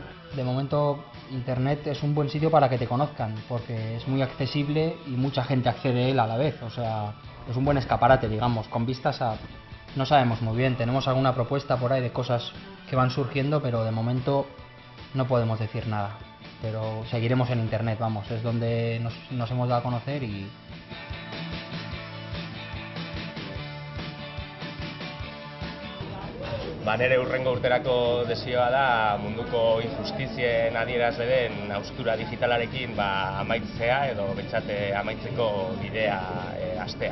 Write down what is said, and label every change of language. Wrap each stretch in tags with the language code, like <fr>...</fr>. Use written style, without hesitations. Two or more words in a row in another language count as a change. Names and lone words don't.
<es>De momento Internet es un buen sitio para que te conozcan, porque es muy accesible y mucha gente accede a él a la vez, o sea, es un buen escaparate, digamos, con vistas a... No sabemos muy bien, tenemos alguna propuesta por ahí de cosas que van surgiendo, pero de momento no podemos decir nada. Pero seguiremos en Internet, vamos, es donde nos hemos dado a conocer y...</es> <eu>Nere hurrengo urterako desioa da munduko injustizien adierazle den haustura digitalarekin amaitzea edo behintzat amaitzeko bidea hastea.</eu>